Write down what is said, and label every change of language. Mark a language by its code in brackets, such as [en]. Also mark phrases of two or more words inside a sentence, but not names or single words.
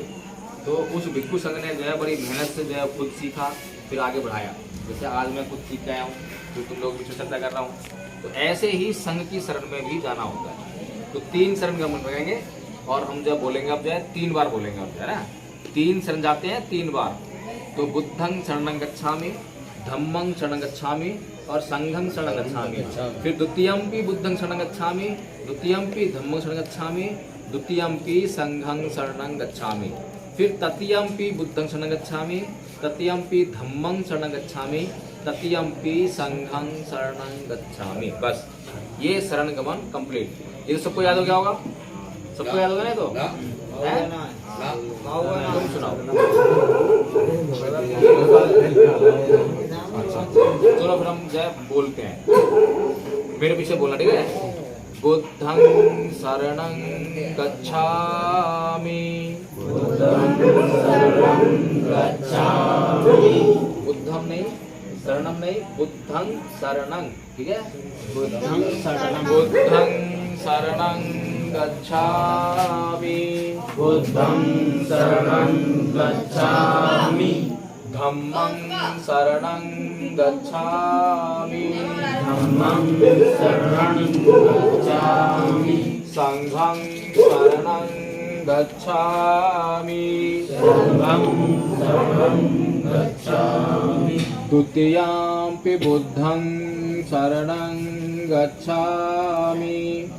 [hi] तो उस भिक्खु संघ ने जो है बड़ी मेहनत से जो है खुद सीखा, फिर आगे बढ़ाया। जैसे आज मैं खुद सीख गया हूँ, तो तुम लोग भी चर्चा कर रहा हूँ। तो ऐसे ही संघ की शरण में भी जाना होता है। तो 3 शरण का मन रखेंगे और हम जब बोलेंगे अब जो है 3 बार बोलेंगे, अब जो है ना 3 शरण जाते हैं 3 बार। [pi] तो बुद्धं शरणं गच्छामि, धम्मं शरणं गच्छामि और संघं शरणं गच्छामि। फिर द्वितीयंपि बुद्धं शरणं गच्छामि, द्वितीयंपि धम्मं शरणं गच्छामि, द्वितीयंपि संघं शरणं गच्छामि। फिर तृतीयंपि बुद्धं शरणं गच्छामि, तृतीयंपि धम्मं शरणं गच्छामि, तृतीयंपि संघं शरणं गच्छामि। [hi] बस ये शरण गमन कंप्लीट। ये सबको याद हो गया होगा? सबको याद होगा? नहीं तो हैं? तुम सुनाओ। अच्छा चलो फिर हम जो है बोलते हैं, मेरे पीछे बोलना, ठीक है। [pi] बुद्धं शरणं गच्छामि, बुद्धं नहीं, शरणं नहीं, बुद्धं शरणं, [hi] ठीक है। [pi] बुद्धं शरणं गच्छामि, बुद्धं शरणं गच्छामि, धम्मं शरणं गच्छामि, धम्मं शरणं गच्छामि, संघं शरणं गच्छामि, संघं शरणं गच्छामि, द्वितीयंपि बुद्धं शरणं गच्छामि,